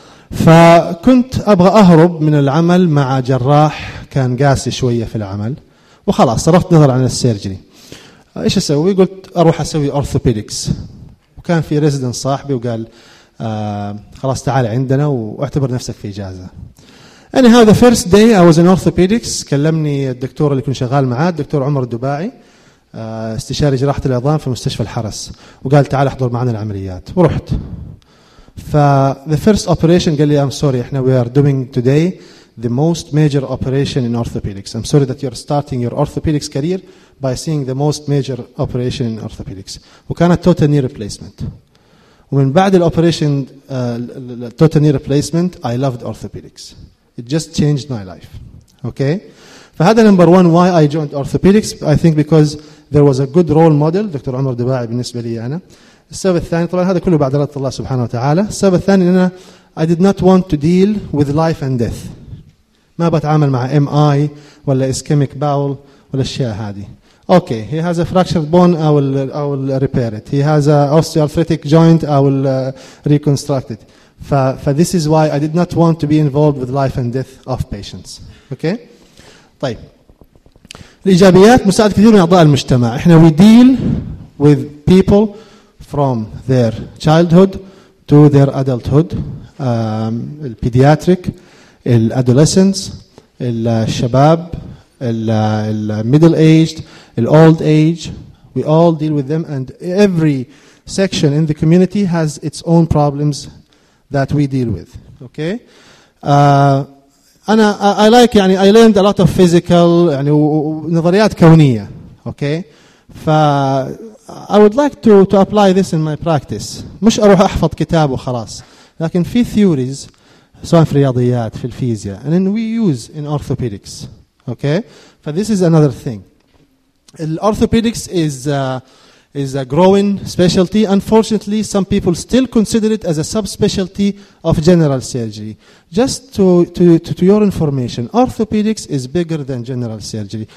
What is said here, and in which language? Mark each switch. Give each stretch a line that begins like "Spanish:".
Arabic: فكنت أبغى أهرب من العمل مع جراح كان قاسي شوية في العمل, وخلاص صرفت نظر عن السيرجري. إيش أسوي؟ قلت أروح أسوي أورثوبيدكس. وكان في ريزيدنت صاحبي وقال خلاص تعال عندنا واعتبر نفسك في إجازة.
English: أنا هذا first day I was in orthopedics.
Arabic: كلمني الدكتور اللي كنت شغال معاه, الدكتور عمر الدباعي, استشاري جراحة العظام في مستشفى الحرس, وقال تعال احضر معنا العمليات. ورحت ف
English: the first operation,
Arabic: قال لي
English: I'm sorry احنا we are doing today the most major operation in orthopedics. I'm sorry that you're starting your orthopedics career by seeing the most major operation in orthopedics. وكانت total knee replacement.
Arabic: ومن بعد
English: الoperation total knee replacement I loved orthopedics. It just changed my life. Okay. فهذا number one why I joined orthopedics. I think because there was a good role model, دكتور عمر دباعي بالنسبة لي أنا.
Arabic: السبب الثاني طبعا هذا كله بعد رضا الله سبحانه وتعالى. السبب الثاني أنا
English: I did not want to deal with life and death.
Arabic: ما بتعامل مع MI ولا ischemic bowel ولا الأشياء هذه.
English: Okay, he has a fractured bone, I will repair it. He has an osteoarthritic joint, I will reconstruct it. For this is why I did not want to be involved with life and death of patients. Okay. طيب.
Arabic: الإيجابيات مساعدة كثير من أعضاء المجتمع.
English: إحنا we deal with people from their childhood to their adulthood, pediatric. الادوليسنس, الشباب, الميدل ايج, الاولد age, we all deal with them, and every section in the community has its own problems that we deal with. Okay انا I like يعني I learned a lot of physical يعني
Arabic: نظريات كونيه.
English: Okay ف I would like to apply this in my practice.
Arabic: مش اروح احفظ كتاب وخلاص, لكن في ثيوريز سواء في الرياضيات في الفيزياء
English: and then we use in orthopedics. okay for this is another thing. Orthopedics is a growing specialty. Unfortunately some people still consider it as a subspecialty of general surgery. Just to your information, orthopedics is bigger than general surgery.